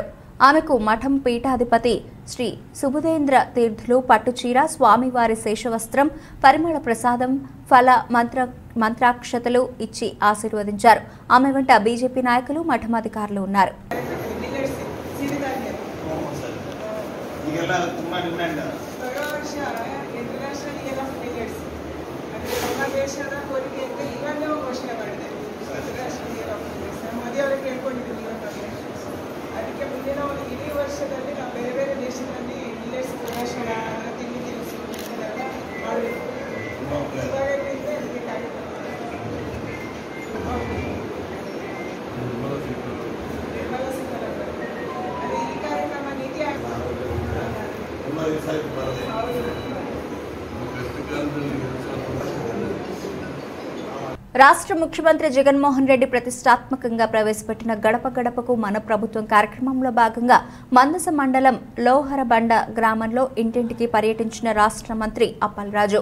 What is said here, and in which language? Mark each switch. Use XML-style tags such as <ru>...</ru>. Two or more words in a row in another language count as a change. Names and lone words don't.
<te>ఆమెకు మఠం పీఠాధిపతి శ్రీ సుబుధేంద్ర తీర్థులు పట్టుచీర, స్వామివారి శేషవస్త్రం, పరిమళ ప్రసాదం, ఫల మంత్రాక్షతలు ఇచ్చి ఆశీర్వదించారు. ఆమె వెంట బీజేపీ నాయకులు, మఠం అధికారులు ఉన్నారు.</te> <kn>ಈಗೆಲ್ಲ ತುಂಬ ಡಿಮ್ಯಾಂಡ್. ಬರೋ ವರ್ಷ ಇಂಟರ್ನ್ಯಾಷನಲ್ ಇಯರ್ ಆಫ್ ಮಿಲೆಟ್ಸ್ ಅಂದರೆ ನಮ್ಮ ದೇಶದ ಕೋರಿಕೆಯಿಂದ ಇವನ್ನೇ ಘೋಷಣೆ ಮಾಡಿದೆ. ಇಂಟರ್ನ್ಯಾಷನಲ್ ಇಯರ್ ಆಫ್ ಮಿಲೆಟ್ಸ್ ನಮ್ಮ ಮೋದಿ ಅವರಿಗೆ ಕೇಳ್ಕೊಂಡಿದ್ದೀವಿ ಇವತ್ತು. ಅದಕ್ಕೆ ಮುಂದಿನ ಒಂದು ಇಡೀ ವರ್ಷದಲ್ಲಿ ನಾವು ಬೇರೆ ಬೇರೆ ದೇಶದಲ್ಲಿ ಮಿಲೆಟ್ಸ್ ಪ್ರದರ್ಶನ ಅದರ ತಿಂಡಿ ತಿನಿಸು ಇದನ್ನೆಲ್ಲ ಮಾಡಬೇಕು. ಇವಾಗಲಿಂದ ಅದಕ್ಕೆ ಕಾರ್ಯಕ್ರಮ ಅದೇ ಈ ಕಾರ್ಯಕ್ರಮ ನೀತಿ</kn> <te>రాష్ట్ర ముఖ్యమంత్రి జగన్మోహన్ రెడ్డి ప్రతిష్టాత్మకంగా ప్రవేశపెట్టిన గడప గడపకు మన ప్రభుత్వం కార్యక్రమంలో భాగంగా మందస మండలం లోహరబండ గ్రామంలో ఇంటింటికి పర్యటించిన రాష్ట్ర మంత్రి అప్పలరాజు.</te>